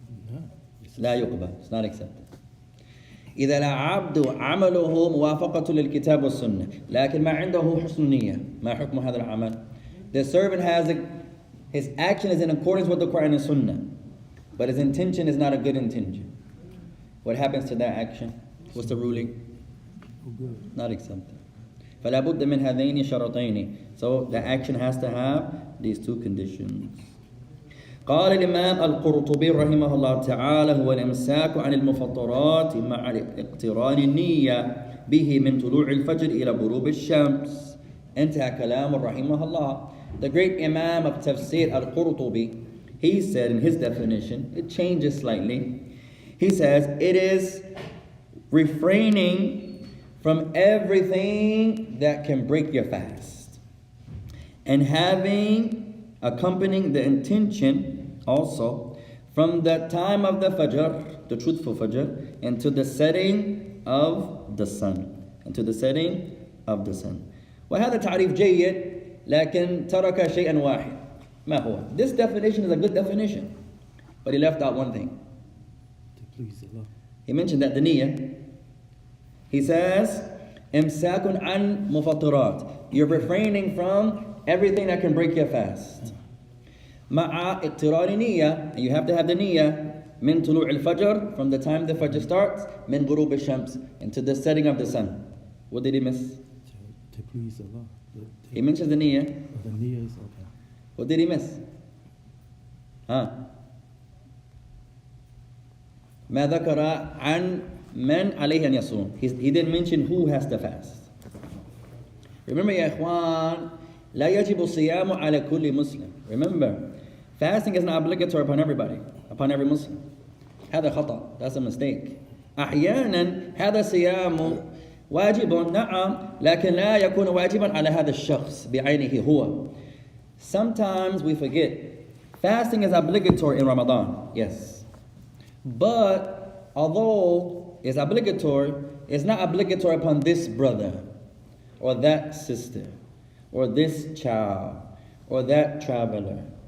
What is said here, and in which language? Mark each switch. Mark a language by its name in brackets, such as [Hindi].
[English] No. [Arabic] لا يقبل. [English] It's not accepted. [Arabic] إذا العبد عمله موافقة للكتاب والسنة لكن ما عنده حسن نية ما حكم هذا العمل? [English] The servant his action is in accordance with the Quran and Sunnah, but his intention is not a good intention. What happens to that action? What's the ruling? Oh, good. Not accepted. [Arabic] فلا بد من هذين شرطين. [English] So the action has to have these two conditions. [Arabic] قال الإمام القرطبي رحمه الله تعالى هو الإمساك عن المفطرات مع اقتران النية به من طلوع الفجر إلى غروب الشمس. انتهى كلام رحمه الله. [English] The great Imam of Tafsir al-Qurtubi, he said in his definition, it changes slightly. He says it is refraining from everything that can break your fast and accompanying the intention also from the time of the Fajr, the truthful Fajr, and to the setting of the sun. And to the setting of the sun. [Arabic] وهذا تعريف جيد لكن ترك شيئا واحد. ما هو? [English] This definition is a good definition, but he left out one thing. To please Allah. He mentioned that the niyyah. He says, [Arabic] إمساك عن مفطرات. [English] You're refraining from everything that can break your fast. [Arabic] مع اقتران نية. [English] And you have to have the niyyah. [Arabic] من طلوع الفجر, [English] from the time the Fajr starts, [Arabic] من غروب الشمس, [English] and to the setting of the sun. What did he miss? To please Allah. He mentions the niyyah. The niyyah is okay. What did he miss? [Arabic] ما ذكر عن من عليه أن يصوم. [English] He didn't mention who has to fast. Remember [Arabic] يا إخوان, لا يجب الصيام على كل مسلم. [English] Remember, fasting is not obligatory upon everybody, upon every Muslim. [Arabic] هذا خطأ. [English] That's a mistake. [Arabic] أحيانا هذا الصيام واجب نعم لكن لا يكون واجبا على هذا الشخص بعينه هو. [English] Sometimes we forget fasting is obligatory in Ramadan, yes, but although it's obligatory, it's not obligatory upon this brother or that sister or this child or that traveler.